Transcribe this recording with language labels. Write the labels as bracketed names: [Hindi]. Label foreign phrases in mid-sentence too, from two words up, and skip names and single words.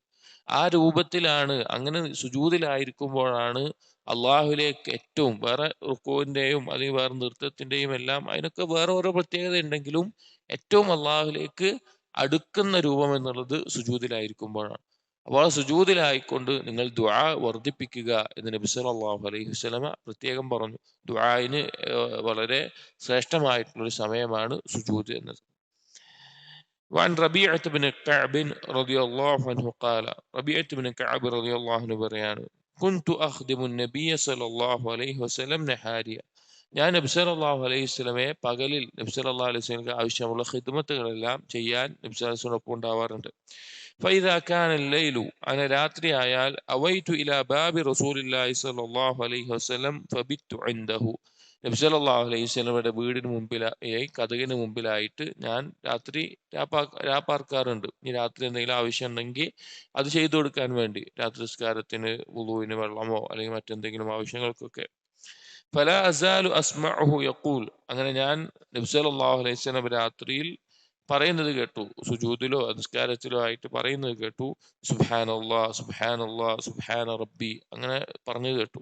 [Malayalam] ആ രൂപത്തിലാണ്, അങ്ങനെ സുജൂദിലായിരിക്കുമ്പോഴാണ് അള്ളാഹുലേക്ക് ഏറ്റവും, വേറെ റുക്കൂവിന്റെയും അല്ലെങ്കിൽ വേറെ നൃത്തത്തിന്റെയും എല്ലാം അതിനൊക്കെ വേറെ ഓരോ പ്രത്യേകത ഉണ്ടെങ്കിലും ഏറ്റവും അള്ളാഹുലേക്ക് അടുക്കുന്ന രൂപം എന്നുള്ളത് സുജൂദിലായിരിക്കുമ്പോഴാണ്. അപ്പോൾ സുജൂദിലായിക്കൊണ്ട് നിങ്ങൾ ദുആ വർദ്ധിപ്പിക്കുക എന്ന് നബി [Arabic] صلى الله عليه وسلم [Malayalam] പ്രത്യേകം പറഞ്ഞു. ദുആഇന് വളരെ ശ്രേഷ്ഠമായിട്ടുള്ളൊരു സമയമാണ് സുജൂദ് എന്നത്. [Arabic] وعن ربيعة بن كعب رضي الله عنه قال ربيعة بن كعب رضي الله عنه പറയാണ് كنت أخدم النبي صلى الله عليه وسلم نهاريا. [Malayalam] ഞാൻ നബി [Arabic] صلى الله عليه وسلم [Malayalam] പകലിൽ നബി [Arabic] صلى الله عليه وسلم [Malayalam] ആവശ്യമുള്ള ഖിദ്മത്തുകളെല്ലാം ചെയ്യാൻ നബി [Arabic] صلى الله عليه وسلم [Malayalam] ഉണ്ടാവാറുണ്ട്. [Arabic] فإذا كان الليل, أنا [Malayalam] രാത്രി ആയാൽ [Arabic] أويت إلى باب رسول الله صلى الله عليه وسلم فبت عنده. [Malayalam] നബി [Arabic] صلى الله عليه وسلم [Malayalam] വീടിന് മുമ്പിലായി, കതകിന് മുമ്പിലായിട്ട് ഞാൻ രാത്രി രാപ്പാർക്കാറുണ്ട്. ഇനി രാത്രി എന്തെങ്കിലും ആവശ്യം ഉണ്ടെങ്കിൽ അത് ചെയ്തു കൊടുക്കാൻ വേണ്ടി, രാത്രി നിസ്കാരത്തിന് വുളൂവിന് വെള്ളമോ അല്ലെങ്കിൽ മറ്റെന്തെങ്കിലും ആവശ്യങ്ങൾക്കൊക്കെ. [Arabic] فلا أزال أسمعه يقول, [Malayalam] അങ്ങനെ ഞാൻ നബി [Arabic] صلى الله عليه وسلم [Malayalam] രാത്രിയിൽ പറയുന്നത് കേട്ടു, സുജൂദിലോ നിസ്കാരത്തിലോ ആയിട്ട് പറയുന്നത് കേട്ടു, [Arabic] سبحان الله سبحان الله سبحان ربي, [Malayalam] അങ്ങനെ പറഞ്ഞു കേട്ടു.